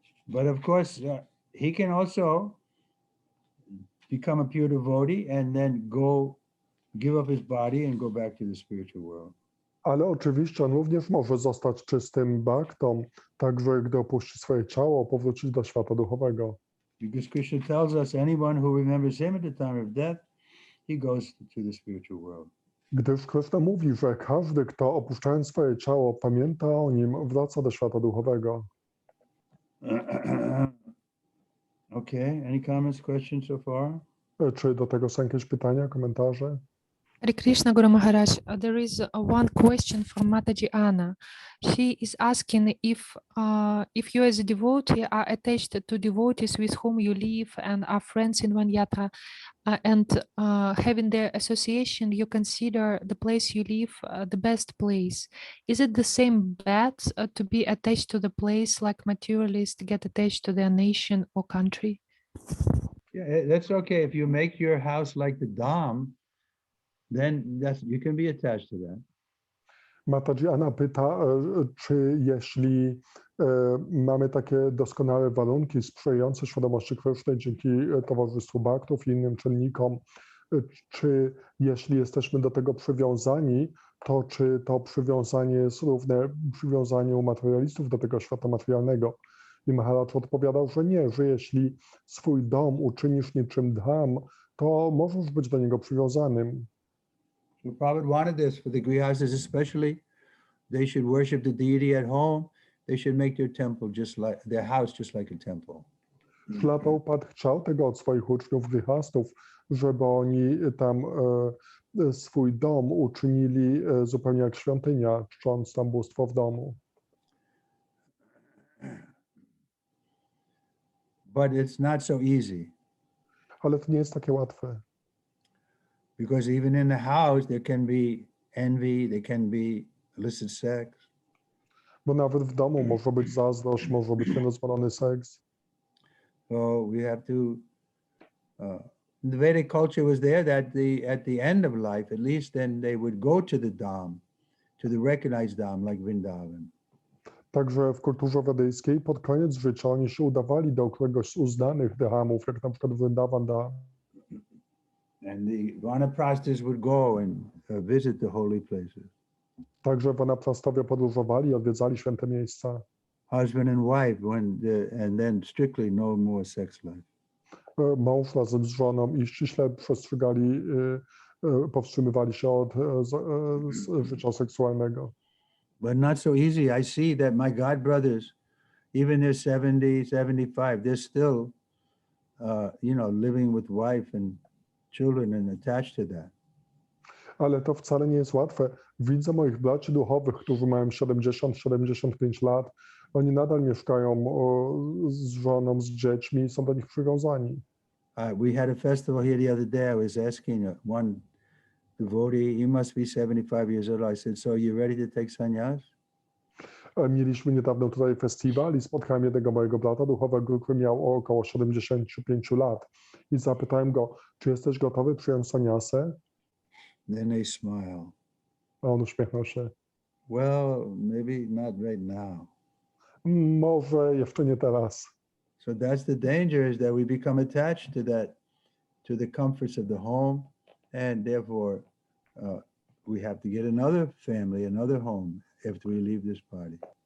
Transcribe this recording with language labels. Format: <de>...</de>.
<en>But of course, he can also become a pure devotee and then give up his body and go back to the spiritual world.</en> <pl>Ale oczywiście on również może zostać czystym bhaktą, także gdy opuści swoje ciało, powrócić do świata duchowego.</pl> <en>Because Krishna tells us anyone who remembers him at the time of death, he goes to the spiritual world.</en> <pl>Gdyż Krishna mówi, że każdy, kto opuszczając swoje ciało, pamięta o nim, wraca do świata duchowego.</pl> <en>Okay, any comments, questions so far?</en> <pl>Czy do tego są jakieś pytania, komentarze?</pl> <en>Hare Krishna Guru Maharaj, there is one question from Mataji Anna. She is asking if you as a devotee are attached to devotees with whom you live and are friends in one yatra, and having their association, you consider the place you live the best place. Is it the same bad to be attached to the place like materialists get attached to their nation or country? Yeah, that's okay. If you make your house like the Dham, then you can be attached to that.</en> <pl>Mataji Anna pyta, czy jeśli mamy takie doskonałe warunki sprzyjające świadomości Kryszny dzięki towarzystwu bhaktów i innym czynnikom, czy jeśli jesteśmy do tego przywiązani, to czy to przywiązanie jest równe przywiązaniu materialistów do tego świata materialnego? I Maharaj odpowiadał, że nie, że jeśli swój dom uczynisz niczym dham, to możesz być do niego przywiązanym.</pl> <en>So Prabhupada wanted this for the grihastas especially. They should worship the deity at home. They should make their temple their house just like a temple.</en> <pl>Śla Prabhupada chciał tego od swoich uczniów grihastów, żeby oni tam swój dom uczynili zupełnie jak świątynia, czcząc tam bóstwo w domu.</pl> <en>But it's not so easy.</en> <pl>Ale to nie jest takie łatwe.</pl> <en>Because even in the house, there can be envy, there can be illicit sex.</en> <pl>Bo nawet w domu może być zazdrość, może być niedozwolony seks.</pl> <en>So we have to, the Vedic culture was there that at the end of life, at least then they would go to the Dham, to the recognized Dham like Vrindavan.</en> <pl>Także w kulturze wedyjskiej pod koniec życia oni się udawali do któregoś z uznanych dhamów, jak na przykład Vrindavan Dham.</pl> <en>And the Vanaprasthas would go and visit the holy places.</en> <pl>Także Vanaprastowie podróżowali, odwiedzali święte miejsca.</pl> <en>Husband and wife, and then strictly no more sex life.</en> <pl>Mąż razem z żoną i ściśle przestrzegali, powstrzymywali się od życia seksualnego.</pl> <en>But not so easy. I see that my god brothers, even they're 70, 75, they're still, living with wife and children and attached to that.</en> <pl>Ale to wcale nie jest łatwe. Widzę moich braci duchowych, którzy mają 70-75 lat. Oni nadal mieszkają z żoną, z dziećmi i są do nich przywiązani.</pl> <en>We had a festival here the other day. I was asking one devotee, he must be 75 years old. I said, so you ready to take sannyas?</en> <pl>Mieliśmy niedawno tutaj festiwal i spotkałem jednego mojego brata duchowego, który miał około 75 lat. I zapytałem go, czy jesteś gotowy przyjąć sannyasę?</pl> <en>Then they smile.</en> <pl>A on uśmiechnął się.</pl> <en>Well, maybe not right now.</en> <pl>Może jeszcze nie teraz.</pl> <en>So that's the danger, is that we become attached to the comforts of the home, and therefore we have to get another family, another home after we leave this body.</en>